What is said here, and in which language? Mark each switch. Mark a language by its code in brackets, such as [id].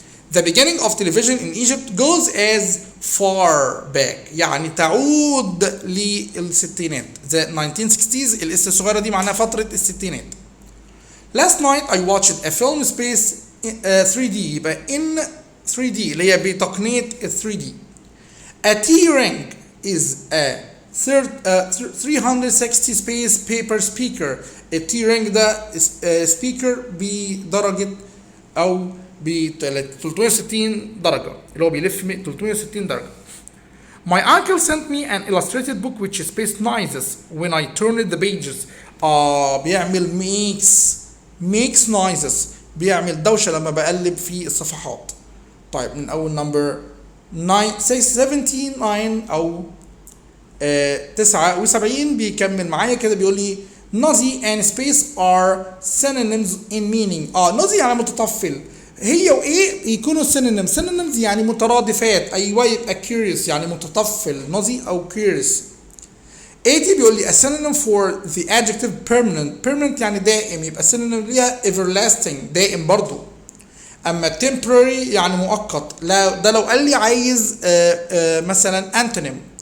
[en] The beginning of television in Egypt goes as far back [ar] يعني تعود للستينات. The 1960s الاس الصغيرة دي معناها فترة الستينات. [en] Last night I watched a film space 3D [ar] يبقى [en] in 3D [ar] اللي هي بتقنية [en] 3D. A T-Ring is a 360 space paper speaker. [ar] التي-Ring ده speaker بدرجة أو ب 360 درجة اللي هو بيلف 360 درجة. [en] My uncle sent me an illustrated book which space noises when I turned the pages. [ar] بيعمل [en] makes noises [ar] بيعمل دوشة لما بقلب في الصفحات. طيب من أول number 79 أو 79 بيكمل معايا كده بيقول لي [en] noisy and space are synonyms in meaning. [ar] noisy يعني متطفل. هي وايه يكونوا synonyms يعني مترادفات. ايوه يبقى curious يعني متطفل noisy او curious. 80 بيقول لي [en] a synonym for the adjective permanent [ar] يعني دائم يبقى synonym ليها everlasting دائم برضو. اما temporary يعني مؤقت. لا ده لو قال لي عايز مثلا antonym.